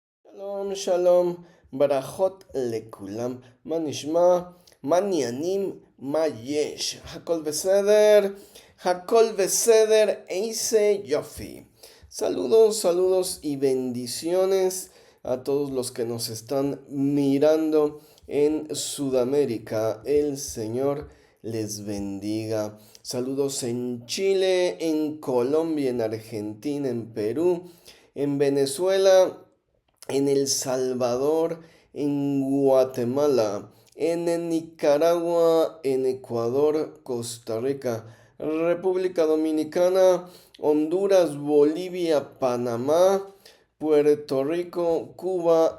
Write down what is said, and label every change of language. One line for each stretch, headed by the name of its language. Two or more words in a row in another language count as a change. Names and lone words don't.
Hebrew: שלום, שלום, ברכות לכולם, מה נשמע, מה העניינים, מה יש, הכל בסדר, איזה יופי.
Spanish: Saludos, saludos y bendiciones a todos los que nos están mirando en Sudamérica. El Señor les bendiga. Saludos en Chile, en Colombia, en Argentina, en Perú, en Venezuela, en El Salvador, en Guatemala, en Nicaragua, en Ecuador, Costa Rica, República Dominicana, Honduras, Bolivia, Panamá, Puerto Rico, Cuba.